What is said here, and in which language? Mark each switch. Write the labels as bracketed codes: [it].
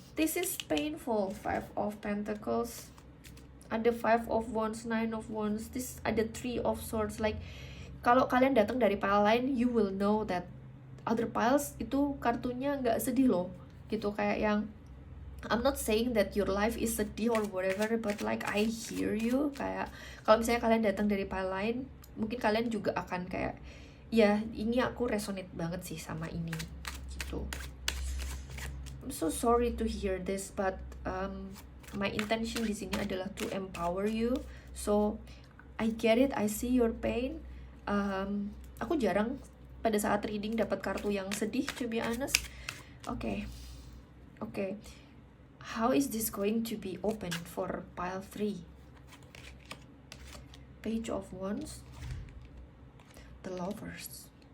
[en] This is painful. Five of Pentacles, ada Five of Wands, Nine of Wands, this ada Three of Swords. [id] Like kalau kalian datang dari pile lain, [en] you will know that other piles [id] itu kartunya nggak sedih loh, gitu. Kayak yang [en] I'm not saying that your life is sedih or whatever, but like I hear you. [id] Kayak kalau misalnya kalian datang dari pile lain, mungkin kalian juga akan kayak, ya ini aku resonate banget sih sama ini, gitu. [en] I'm so sorry to hear this, but my intention [id] di sini adalah [en] to empower you. So I get it, I see your pain. [id] Aku jarang pada saat reading dapat kartu yang sedih, [en] to be honest. Okay. How is this going to be open for pile 3? Page of Wands, the Lovers.